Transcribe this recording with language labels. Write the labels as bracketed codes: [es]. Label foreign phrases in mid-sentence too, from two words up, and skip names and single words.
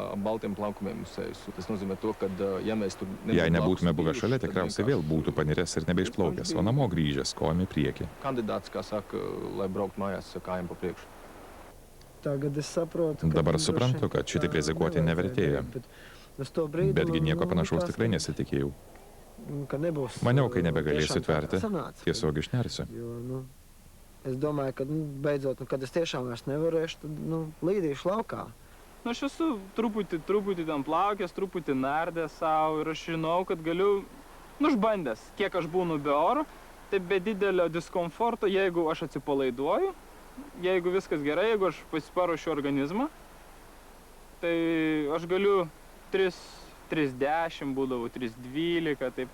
[lt] Jei nebūtume buvę šalia, tikriausiai vėl būtų paniręs ir nebeišplaukęs, o namo grįžęs kojom į priekį. Dabar suprantu, kad šitaip rizikuoti nevertėjo. Betgi nieko panašaus tikrai nesitikėjau. Maniau, kai nebegalėsiu tverti, tiesiog išnersiu. [lv] Es domāju, ka beidzot, kad es tiešām vairs nevarēšu, tad līdīšu laukā. [lt] Aš esu truputį ten plaukęs, truputį nardęs savo ir aš žinau, kad galiu, išbandęs, kiek aš būnu be oro, tai be didelio diskomforto, jeigu aš atsipalaiduoju, jeigu viskas gerai, jeigu aš paruošiu organizmą, tai aš galiu 3:10 būdavau, 3:12, taip.